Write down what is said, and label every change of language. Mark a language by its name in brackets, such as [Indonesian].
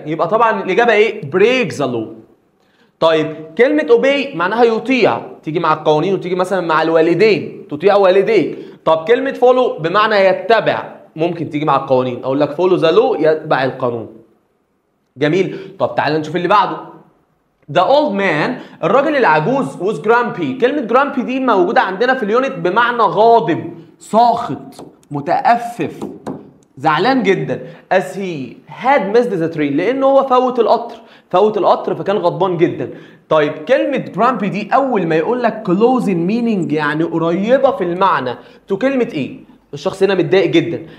[Arabic] يبقى طبعا الاجابه ايه؟ بريك ذا لو. طيب كلمه اوبي معناها يطيع، تيجي مع القوانين وتيجي مثلا مع الوالدين، تطيع والديك. طب كلمه فولو بمعنى يتبع، ممكن تيجي مع القوانين، اقول لك فولو ذا لو يتبع القانون. جميل. طب تعالى نشوف اللي بعده. [English] The old man، [Arabic] الراجل العجوز [English] was grumpy. [Arabic] كلمة grumpy دي موجودة عندنا في اليونت بمعنى غاضب، ساخط، متأفف، زعلان جدا. [English] as he had missed the train، [Arabic] لأنه هو فوت القطر فكان غضبان جدا. طيب كلمة grumpy دي أول ما يقول لك [English] close in meaning [Arabic] يعني قريبة في المعنى تو كلمة إيه؟ الشخص هنا متضايق جدا.